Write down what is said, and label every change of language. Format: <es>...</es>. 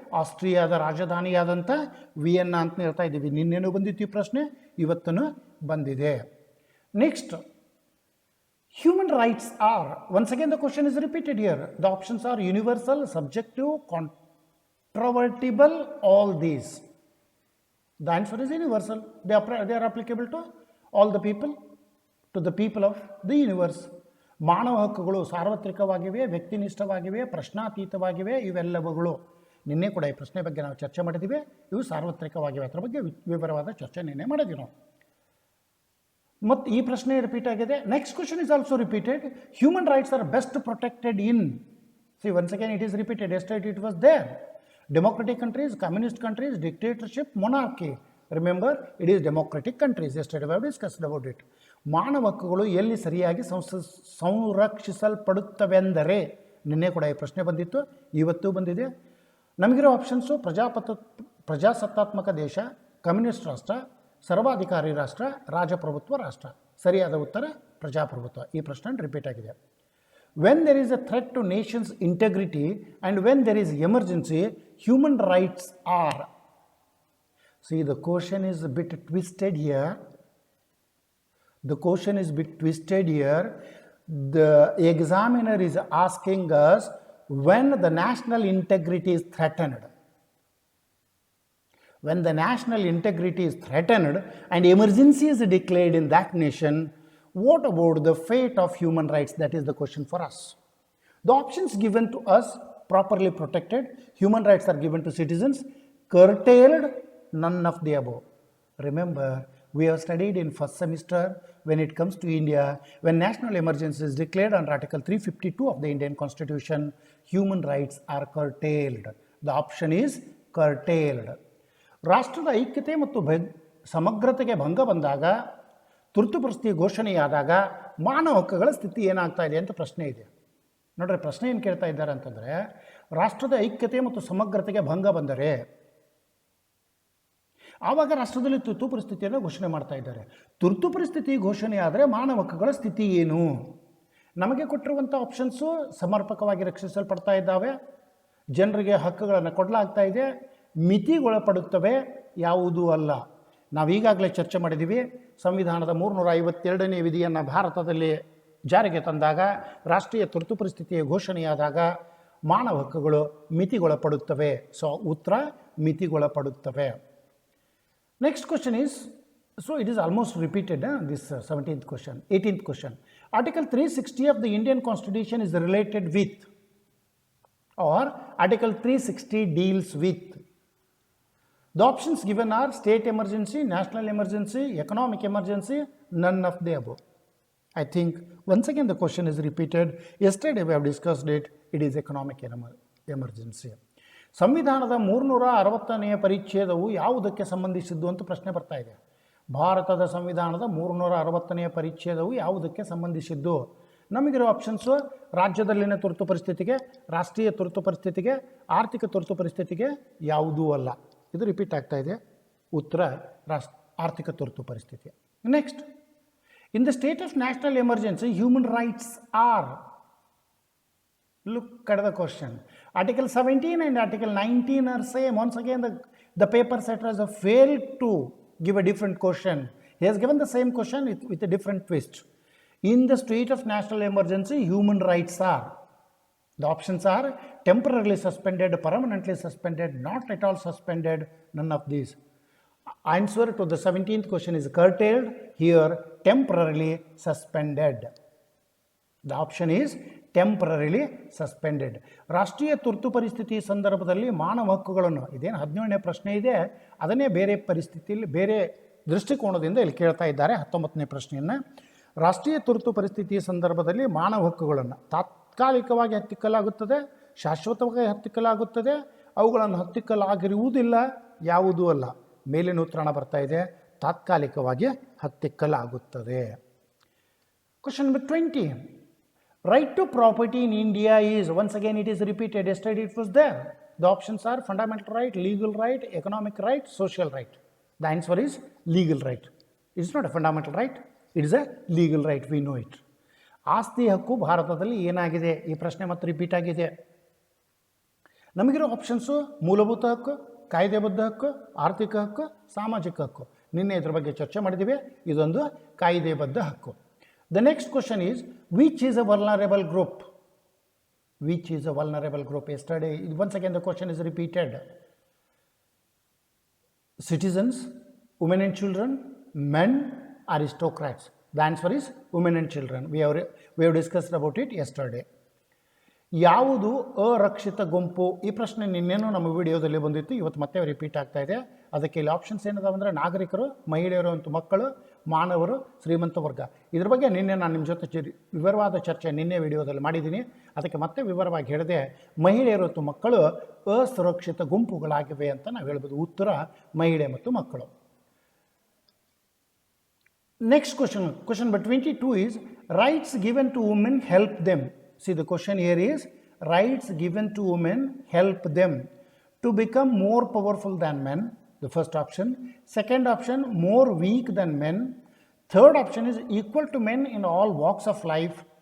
<kn>ಆಸ್ಟ್ರಿಯಾದ ರಾಜಧಾನಿಯಾದಂಥ Vienna ಅಂತ ಹೇಳ್ತಾ ಇದ್ದೀವಿ. ನಿನ್ನೇನು ಬಂದಿತ್ತು ಈ ಪ್ರಶ್ನೆ, ಇವತ್ತೂ ಬಂದಿದೆ.</kn> <en>Next, human rights are, once again the question is repeated here. The options are universal, subjective, controvertible, all these. The answer is universal. They are applicable to all the people, to the people of the universe.</en> <kn>ಮಾನವ ಹಕ್ಕುಗಳು ಸಾರ್ವತ್ರಿಕವಾಗಿವೆ, ವ್ಯಕ್ತಿನಿಷ್ಠವಾಗಿವೆ, ಪ್ರಶ್ನಾತೀತವಾಗಿವೆ. ಇವೆಲ್ಲವುಗಳು ನಿನ್ನೆ ಕೂಡ ಈ ಪ್ರಶ್ನೆ ಬಗ್ಗೆ ನಾವು ಚರ್ಚೆ ಮಾಡಿದ್ದೀವಿ. ಇವು ಸಾರ್ವತ್ರಿಕವಾಗಿವೆ. ಅದರ ಬಗ್ಗೆ ವಿವರವಾದ ಚರ್ಚೆ ನಿನ್ನೆ ಮಾಡಿದ್ವಿ ನಾವು. ಮತ್ತು ಈ ಪ್ರಶ್ನೆ ರಿಪೀಟ್ ಆಗಿದೆ.</kn> <en>Next question is also repeated. Human rights are best protected in. See, once again it is repeated. Yesterday it was there. Democratic countries, communist countries, dictatorship, monarchy. Remember, it is democratic countries. Yesterday we have discussed about it.</en> <kn>ಮಾನವ ಹಕ್ಕುಗಳು ಎಲ್ಲಿ ಸರಿಯಾಗಿ ಸಂರಕ್ಷಿಸಲ್ಪಡುತ್ತವೆಂದರೆ, ನಿನ್ನೆ ಕೂಡ ಈ ಪ್ರಶ್ನೆ ಬಂದಿತ್ತು, ಇವತ್ತು ಬಂದಿದೆ. ನಮಗಿರೋ ಆಪ್ಷನ್ಸು ಪ್ರಜಾಸತ್ತಾತ್ಮಕ ದೇಶ, ಕಮ್ಯುನಿಸ್ಟ್ ರಾಷ್ಟ್ರ, ಸರ್ವಾಧಿಕಾರಿ ರಾಷ್ಟ್ರ, ರಾಜಪ್ರಭುತ್ವ ರಾಷ್ಟ್ರ. ಸರಿಯಾದ ಉತ್ತರ ಪ್ರಜಾಪ್ರಭುತ್ವ. ಈ ಪ್ರಶ್ನೆ ರಿಪೀಟ್ ಆಗಿದೆ.</kn> <en>When there is a threat to nation's integrity and when there is emergency, human rights are. See, the question is a bit twisted here. The question is a bit twisted here. The examiner is asking us when the national integrity is threatened. When the national integrity is threatened and emergency is declared in that nation, what about the fate of human rights? That is the question for us. The options given to us: properly protected, human rights are given to citizens; curtailed, none of the above. Remember, we have studied in first semester, when it comes to India, when national emergency is declared under Article 352 of the Indian Constitution, human rights are curtailed. The option is curtailed.</en> <kn>ರಾಷ್ಟ್ರದ ಐಕ್ಯತೆ ಮತ್ತು ಸಮಗ್ರತೆಗೆ ಭಂಗ ಬಂದಾಗ, ತುರ್ತು ಪರಿಸ್ಥಿತಿ ಘೋಷಣೆಯಾದಾಗ ಮಾನವ ಹಕ್ಕುಗಳ ಸ್ಥಿತಿ ಏನಾಗ್ತಾ ಇದೆ ಅಂತ ಪ್ರಶ್ನೆ ಇದೆ. ನೋಡ್ರಿ, ಪ್ರಶ್ನೆ ಏನು ಕೇಳ್ತಾ ಇದ್ದಾರೆ ಅಂತಂದರೆ, ರಾಷ್ಟ್ರದ ಐಕ್ಯತೆ ಮತ್ತು ಸಮಗ್ರತೆಗೆ ಭಂಗ ಬಂದರೆ ಆವಾಗ ರಾಷ್ಟ್ರದಲ್ಲಿ ತುರ್ತು ಪರಿಸ್ಥಿತಿಯನ್ನು ಘೋಷಣೆ ಮಾಡ್ತಾ ಇದ್ದಾರೆ. ತುರ್ತು ಪರಿಸ್ಥಿತಿ ಘೋಷಣೆ ಆದರೆ ಮಾನವ ಹಕ್ಕುಗಳ ಸ್ಥಿತಿ ಏನು? ನಮಗೆ ಕೊಟ್ಟಿರುವಂಥ ಆಪ್ಷನ್ಸು ಸಮರ್ಪಕವಾಗಿ ರಕ್ಷಿಸಲ್ಪಡ್ತಾ ಇದ್ದಾವೆ, ಜನರಿಗೆ ಹಕ್ಕುಗಳನ್ನು ಕೊಡಲಾಗ್ತಾ ಇದೆ, ಮಿತಿಗೊಳಪಡುತ್ತವೆ, ಯಾವುದೂ ಅಲ್ಲ. ನಾವೀಗಾಗಲೇ ಚರ್ಚೆ ಮಾಡಿದ್ದೀವಿ, ಸಂವಿಧಾನದ 352ನೇ ವಿಧಿಯನ್ನು ಭಾರತದಲ್ಲಿ ಜಾರಿಗೆ ತಂದಾಗ, ರಾಷ್ಟ್ರೀಯ ತುರ್ತು ಪರಿಸ್ಥಿತಿಯ ಘೋಷಣೆಯಾದಾಗ ಮಾನವ ಹಕ್ಕುಗಳು ಮಿತಿಗೊಳಪಡುತ್ತವೆ. ಸೊ ಉತ್ತರ ಮಿತಿಗೊಳಪಡುತ್ತವೆ.</kn> <en>Next question is, so it is almost repeated, this 17th question, 18th question. Article 360 of the Indian Constitution is related with, or Article 360 deals with. The options given are state emergency, national emergency, economic emergency, none of the above. I think once again the question is repeated. Yesterday we have discussed it. It is economic emergency.</en> <kn>ಸಂವಿಧಾನದ 360ನೇ ಪರಿಚ್ಛೇದವು ಯಾವುದಕ್ಕೆ ಸಂಬಂಧಿಸಿದ್ದು ಅಂತ ಪ್ರಶ್ನೆ ಬರ್ತಾ ಇದೆ. ಭಾರತದ ಸಂವಿಧಾನದ 360ನೇ ಪರಿಚ್ಛೇದವು ಯಾವುದಕ್ಕೆ ಸಂಬಂಧಿಸಿದ್ದು? ನಮಗಿರೋ ಆಪ್ಷನ್ಸು: ರಾಜ್ಯದಲ್ಲಿನ ತುರ್ತು ಪರಿಸ್ಥಿತಿಗೆ, ರಾಷ್ಟ್ರೀಯ ತುರ್ತು ಪರಿಸ್ಥಿತಿಗೆ, ಆರ್ಥಿಕ ತುರ್ತು ಪರಿಸ್ಥಿತಿಗೆ, ಯಾವುದೂ ಅಲ್ಲ. ಇದು ರಿಪೀಟ್ ಆಗ್ತಾ ಇದೆ. ಉತ್ತರ ಆರ್ಥಿಕ ತುರ್ತು ಪರಿಸ್ಥಿತಿ.</kn> <en>Next, in the state of national emergency human rights are. Look at the question. Article 17 and Article 19 are same. Once again, the paper setter has failed to give a different question. He has given the same question with a different twist. In the state of national emergency, human rights are. The options are temporarily suspended, permanently suspended, not at all suspended, none of these. Answer to the 17th question is curtailed. Here, temporarily suspended. The option is temporarily suspended.</en> <kn>ರಾಷ್ಟ್ರೀಯ ತುರ್ತು ಪರಿಸ್ಥಿತಿ ಸಂದರ್ಭದಲ್ಲಿ ಮಾನವ ಹಕ್ಕುಗಳನ್ನು, ಇದೇನು 17ನೇ ಪ್ರಶ್ನೆ ಇದೆ, ಅದನ್ನೇ ಬೇರೆ ಪರಿಸ್ಥಿತಿಯಲ್ಲಿ ಬೇರೆ ದೃಷ್ಟಿಕೋನದಿಂದ ಇಲ್ಲಿ ಕೇಳ್ತಾ ಇದ್ದಾರೆ. 19ನೇ ಪ್ರಶ್ನೆಯನ್ನು, ರಾಷ್ಟ್ರೀಯ ತುರ್ತು ಪರಿಸ್ಥಿತಿಯ ಸಂದರ್ಭದಲ್ಲಿ ಮಾನವ ಹಕ್ಕುಗಳನ್ನು ತಾತ್ಕಾಲಿಕವಾಗಿ ಹತ್ತಿಕ್ಕಲಾಗುತ್ತದೆ, ಶಾಶ್ವತವಾಗಿ ಹತ್ತಿಕ್ಕಲಾಗುತ್ತದೆ, ಅವುಗಳನ್ನು ಹತ್ತಿಕ್ಕಲಾಗಿರುವುದಿಲ್ಲ, ಯಾವುದೂ ಅಲ್ಲ. ಮೇಲಿನ ಉತ್ತರ ಬರ್ತಾ ಇದೆ, ತಾತ್ಕಾಲಿಕವಾಗಿ ಹತ್ತಿಕ್ಕಲಾಗುತ್ತದೆ.</kn> <en>Question number 20. Right to property in India is, once again it is repeated, yesterday it was there. The options are fundamental right, legal right, economic right, social right. The answer is legal right. It is not a fundamental right, it is a legal right, we know it.</en> <kn>ಆಸ್ತಿ ಹಕ್ಕು ಭಾರತದಲ್ಲಿ ಏನಾಗಿದೆ? ಈ ಪ್ರಶ್ನೆ ಮತ್ತೆ repeat ಆಗಿದೆ. ನಮಗಿರೋ options: ಮೂಲಭೂತ ಹಕ್ಕು, ಕಾಯ್ದೆಬದ್ಧ ಹಕ್ಕು, ಆರ್ಥಿಕ ಹಕ್ಕು, ಸಾಮಾಜಿಕ ಹಕ್ಕು. ನಿನ್ನೆ ಇದ್ರ ಬಗ್ಗೆ ಚರ್ಚೆ ಮಾಡಿದ್ದೀವಿ. ಇದೊಂದು ಕಾಯ್ದೆಬದ್ಧ ಹಕ್ಕು.</kn> <en>The next question is, which is a vulnerable group? Which is a vulnerable group? Yesterday, once again the question is repeated. Citizens, women and children, men, aristocrats. The answer is women and children. We have discussed about it yesterday.</en> <kn>ಯಾವುದು ಅರಕ್ಷಿತ ಗುಂಪು? ಈ ಪ್ರಶ್ನೆ ನಿನ್ನೇನು ನಮ್ಮ ವಿಡಿಯೋದಲ್ಲಿ ಬಂದಿತ್ತು, ಇವತ್ತು ಮತ್ತೆ repeat ಆಗ್ತಾ ಇದೆ. ಅದಕ್ಕೆ ಇಲ್ಲಿ ಆಪ್ಷನ್ಸ್ ಏನಿದಾವೆ ಅಂದರೆ ನಾಗರಿಕರು, ಮಹಿಳೆಯರು ಮತ್ತು ಮಕ್ಕಳು, ಮಾನವರು, ಶ್ರೀಮಂತ ವರ್ಗ. ಇದ್ರ ಬಗ್ಗೆ ನಿನ್ನೆ ನಾನು ನಿಮ್ಮ ಜೊತೆ ವಿವರವಾದ ಚರ್ಚೆ ನಿನ್ನೆ ವಿಡಿಯೋದಲ್ಲಿ ಮಾಡಿದ್ದೀನಿ. ಅದಕ್ಕೆ ಮತ್ತೆ ವಿವರವಾಗಿ ಹೇಳಿದೆ, ಮಹಿಳೆಯರು ಮತ್ತು ಮಕ್ಕಳು ಅಸುರಕ್ಷಿತ ಗುಂಪುಗಳಾಗಿವೆ ಅಂತ ನಾವು ಹೇಳ್ಬೋದು. ಉತ್ತರ ಮಹಿಳೆ ಮತ್ತು ಮಕ್ಕಳು.</kn> <en>Next question number 22 is, rights given to women help them. See, the question here is, rights given to women help them to become more powerful than men, the first option. Second option, more weak than men. Third option is equal to men in all walks of life.</en>